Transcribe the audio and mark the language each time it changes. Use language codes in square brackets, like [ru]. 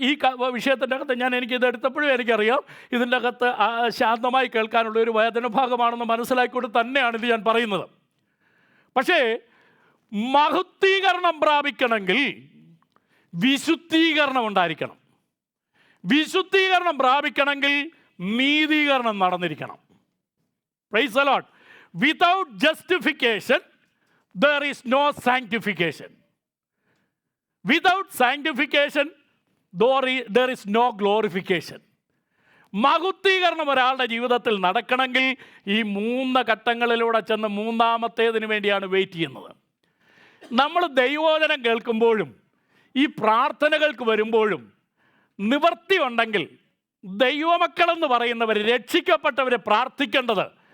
[ml] ഈ വിഷയത്തിൻ്റെ അകത്ത് എനിക്കിത് എടുത്തപ്പോഴും എനിക്കറിയാം ഇതിൻ്റെ അകത്ത് ശാന്തമായി കേൾക്കാനുള്ള ഒരു വേദനഭാഗമാണെന്ന് മനസ്സിലാക്കിക്കൊണ്ട് തന്നെയാണ് ഇത് ഞാൻ പറയുന്നത്. പക്ഷേ മഹുദ്ധീകരണം പ്രാപിക്കണമെങ്കിൽ വിശുദ്ധീകരണം ഉണ്ടായിരിക്കണം. വിശുദ്ധീകരണം പ്രാപിക്കണമെങ്കിൽ നീതീകരണം നടന്നിരിക്കണം. [en] Praise the Lord. Without justification there is no sanctification. Without sanctification there is no glorification. [ml] മഹുദ്ധീകരണം ഒരാളുടെ ജീവിതത്തിൽ നടക്കണമെങ്കിൽ ഈ 3 ഘട്ടങ്ങളിലൂടെ ചെന്ന് മൂന്നാമത്തേതിന് വേണ്ടിയാണ് വെയിറ്റ് ചെയ്യുന്നത്. നമ്മൾ ദൈവവചനം കേൾക്കുമ്പോഴും ഈ പ്രാർത്ഥനകൾക്ക് വരുമ്പോഴും നിവൃത്തി ഉണ്ടെങ്കിൽ ദൈവമക്കളെന്ന് പറയുന്നവർ, രക്ഷിക്കപ്പെട്ടവരെ പ്രാർത്ഥിക്കേണ്ടത്.